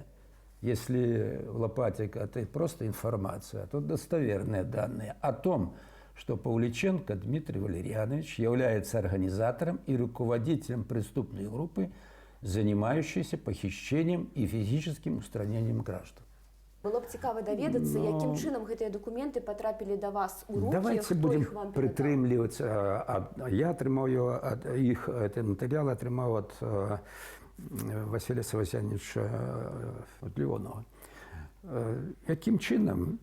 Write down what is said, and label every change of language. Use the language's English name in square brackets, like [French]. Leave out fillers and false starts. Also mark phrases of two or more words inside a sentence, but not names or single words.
[Russian] Если Лопатика – это просто информация, то достоверные данные о том, что Павличенко Дмитрий Валерьянович является организатором и руководителем преступной группы, занимающейся похищением и физическим устранением граждан. [Belarusian] Было б цікаво даведацца, якім чынам гэтыя дакументы патрапілі да вас у рукі, [Russian] Давайте [Belarusian] хто [Russian] будем [Belarusian] іх вам перадаў? прытрымлівацца. Я атрымаў ад іх гэты матэрыял атрымаў ад Васіля Савасяновича Леонова. Якім чынам?